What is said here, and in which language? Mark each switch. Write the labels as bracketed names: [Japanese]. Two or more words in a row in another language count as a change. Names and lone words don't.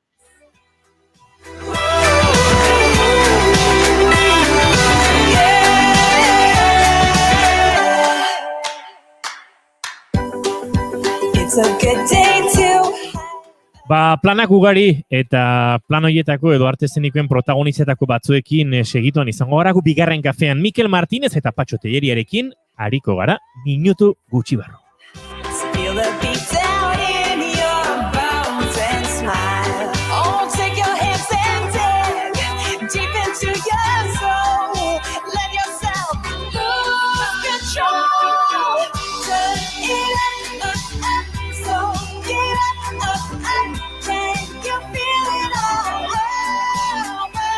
[Basque] Planak ugari eta plan horietako edo arte eszenikoen protagonizetako batzuekin segituan izango gara gu bigarren kafean Mikel Martínez eta Patxo Telleriarekin ariko gara minutu gutxi barru. [English] Feel the beat down in your bones and smile. Oh, take your hands and dig deep into your soul. Let yourself lose control. Turn it up, so get up, can you feel it all over?